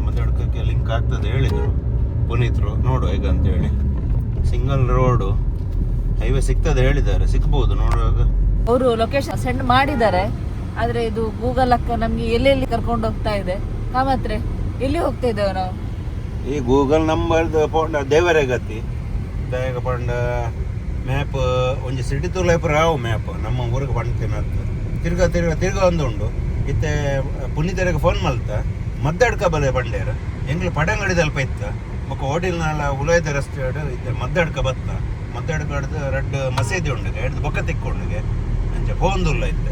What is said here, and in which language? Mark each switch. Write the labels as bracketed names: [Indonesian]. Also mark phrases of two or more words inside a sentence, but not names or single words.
[Kannada] ಮದ್ದಡ್ಕಕ್ಕೆ ಲಿಂಕ್ ಆಗ್ತದೆ ಹೇಳಿದರು ಪುನೀತ್ರು. ನೋಡುವ ಈಗ ಅಂತ ಹೇಳಿ. ಸಿಂಗಲ್ ರೋಡು ಹೈವೇ ಸಿಗ್ತದೆ ಹೇಳಿದ್ದಾರೆ, ಸಿಗ್ಬೋದು ನೋಡುವಾಗ. ಅವರು ಲೊಕೇಶನ್ ಸೆಂಡ್ ಮಾಡಿದ್ದಾರೆ, ಆದ್ರೆ ಇದು ಗೂಗಲ್ ಅಕ್ಕ ನಮ್ಗೆ ಎಲ್ಲೆಲ್ಲಿ ಕರ್ಕೊಂಡು ಹೋಗ್ತಾ ಇದೆ. ಕಾಮತ್ರೆ ಎಲ್ಲಿ ಹೋಗ್ತಾ ಇದ್ದೇವೆ ನಾವು? [Tulu] ಈ ಗೂಗಲ್ ನಂಬರ್ದು ಪೋಂಡ ದೇವರೇ ಗತಿ ದಯಗ ಪಂಡ ಮ್ಯಾಪ್ ಒಂಜಿ ಸಿಟಿ ತುಲೈಪು ರಾವು ಮ್ಯಾಪ್ ನಮ್ಮ ಊರಿಗೆ ಪಂಡ್ತೇನೆ ಅಂತ ತಿರ್ಗ ಒಂದುಂಡು ಇತ್ತೆ ಪುನೀತರಿಗೆ ಫೋನ್ ಮಲ್ತ ಮದ್ದಡ್ಕ ಬಲೆ ಪಂಡೇರ ಎಂಗ್ಲು ಪಡಂಗಡಿ ಅಲ್ಪ ಇತ್ತ ಮಕ್ಕ ಹೋಟೆಲ್ ನಾಳ ಉಲಯದ ರಸ್ತೆ ಇತ್ತೆ ಮದ್ದಡ್ಕ ಬತ್ತ ಮದ್ದಡ್ಕಡ್ದು ರೆಡ್ ಮಸೀದಿ ಉಂಡಿಗೆ ಹಿಡ್ದು ಬೊಕ್ಕ ತಿಕ್ಕೊಂಡಿಗೆ ಅಂಚೆ ಫೋನ್ದುಲ್ಲ ಇತ್ತೆ